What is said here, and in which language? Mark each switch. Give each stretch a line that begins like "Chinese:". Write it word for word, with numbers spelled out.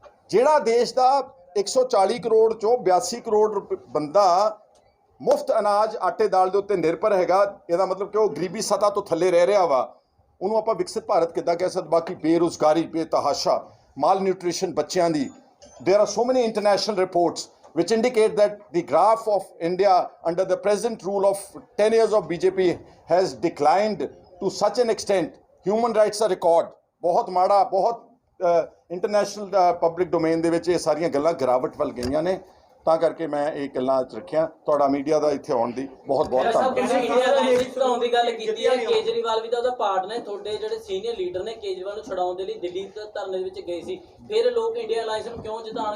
Punjabi: ਜਿਹੜਾ ਦੇਸ਼ ਦਾ ਇੱਕ ਸੌ ਚਾਲੀ ਕਰੋੜ ਚੋਂ ਬਿਆਸੀ ਕਰੋੜ ਰੁਪ- ਬੰਦਾ ਮੁਫਤ ਅਨਾਜ ਆਟੇ ਦਾਲ ਦੇ ਉੱਤੇ ਨਿਰਭਰ ਹੈਗਾ, ਇਹਦਾ ਮਤਲਬ ਕਿ ਉਹ ਗਰੀਬੀ ਸਤਾ ਤੋਂ ਥੱਲੇ ਰਹਿ ਰਿਹਾ ਵਾ। ਉਹਨੂੰ ਆਪਾਂ ਵਿਕਸਿਤ ਭਾਰਤ ਕਿੱਦਾਂ ਕਹਿ ਸਕਦੇ? ਬਾਕੀ ਬੇਰੁਜ਼ਗਾਰੀ ਬੇਤਹਾਸ਼ਾ, ਮਾਲ ਨਿਊਟ੍ਰੀਸ਼ਨ ਬੱਚਿਆਂ ਦੀ।
English: there are so many international reports which indicate that the graph of India under the present rule of ten years of B J P has declined to such an extent. Human rights are record
Punjabi: ਬਹੁਤ ਮਾੜਾ, ਬਹੁਤ international public domain ਦੇ ਵਿੱਚ ਇਹ ਸਾਰੀਆਂ ਗੱਲਾਂ ਗਿਰਾਵਟ ਵੱਲ ਗਈਆਂ ਨੇ। ਤਾਂ ਕਰਕੇ ਮੈਂ ਇਹ ਗੱਲਾਂ ਅੱਜ ਰੱਖਿਆ। ਤੁਹਾਡਾ ਮੀਡੀਆ ਦਾ ਇੱਥੇ ਆਉਣ ਦੀ ਬਹੁਤ ਬਹੁਤ ਸਾਹਿਬ ਧੰਨਵਾਦ। ਤੁਸੀਂ ਇੰਡੀਆ ਦਾ ਐਗਜ਼ਿਟ ਕਰਾਉਣ ਦੀ ਗੱਲ ਕੀਤੀ ਹੈ, ਕੇਜਰੀਵਾਲ ਵੀ ਤਾਂ ਉਹਦਾ ਪਾਰਟ ਨੇ। ਤੁਹਾਡੇ ਜਿਹੜੇ ਸੀਨੀਅਰ ਲੀਡਰ ਨੇ ਕੇਜਰੀਵਾਲ ਨੂੰ ਛਡਾਉਣ ਦੇ ਲਈ ਦਿੱਲੀ ਤੋਂ ਧਰਨੇ ਦੇ ਵਿੱਚ ਗਏ ਸੀ, ਫਿਰ ਲੋਕ ਇੰਡੀਆ ਅਲਾਈਅੰਸ ਨੂੰ ਕਿਉਂ ਜਿਤਾਉਣ?